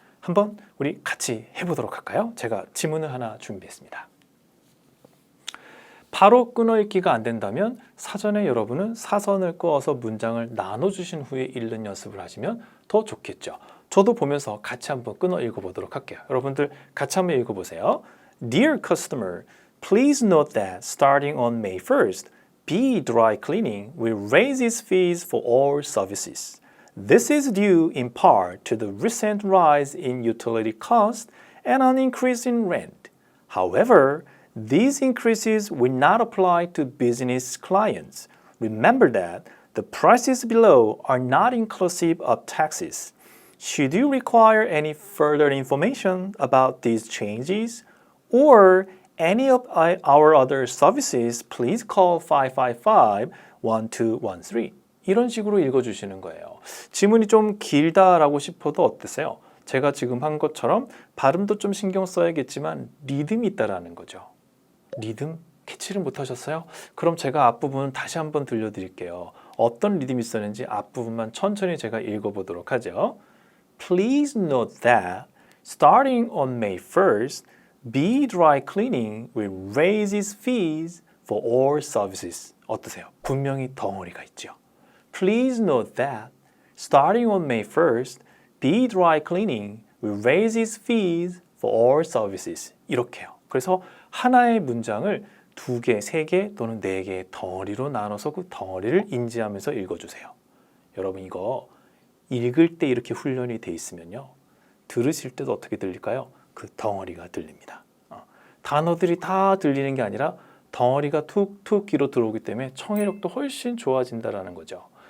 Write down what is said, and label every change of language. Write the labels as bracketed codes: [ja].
[ko] 한번 우리 같이 해보도록 할까요? 제가 지문을 하나 준비했습니다. 바로 끊어 읽기가 안 된다면 사전에 여러분은 사선을 그어서 문장을 나눠주신 후에 읽는 연습을 하시면 더 좋겠죠. 저도 보면서 같이 한번 끊어 읽어보도록 할게요. 여러분들 같이 한번 읽어보세요. [en] Dear customer, please note that starting on May 1st, B Dry Cleaning will raise its fees for all services. This is due in part to the recent rise in utility costs and an increase in rent. However, these increases will not apply to business clients. Remember that the prices below are not inclusive of taxes. Should you require any further information about these changes or any of our other services, please call 555-1213. [ko] 이런 식으로 읽어주시는 거예요. 지문이 좀 길다라고 싶어도 어떠세요? 제가 지금 한 것처럼 발음도 좀 신경 써야겠지만 리듬이 있다라는 거죠. 리듬? 캐치를 못하셨어요? 그럼 제가 앞부분 다시 한번 들려드릴게요. 어떤 리듬이 있었는지 앞부분만 천천히 제가 읽어보도록 하죠. [en] Please note that starting on May 1st, B Dry Cleaning will raise its fees for all services. [ko] 어떠세요? 분명히 덩어리가 있죠. [en] Please note that starting on May 1st, B Dry Cleaning will raise its fees for all services. [ko] 이렇게요. 그래서 하나의 문장을 2개, 3개 또는 4개의 덩어리로 나눠서 그 덩어리를 인지하면서 읽어주세요. 여러분 이거 읽을 때 이렇게 훈련이 돼 있으면요. 들으실 때도 어떻게 들릴까요? 그 덩어리가 들립니다. 단어들이 다 들리는 게 아니라 덩어리가 툭툭 귀로 들어오기 때문에 청해력도 훨씬 좋아진다는 거죠.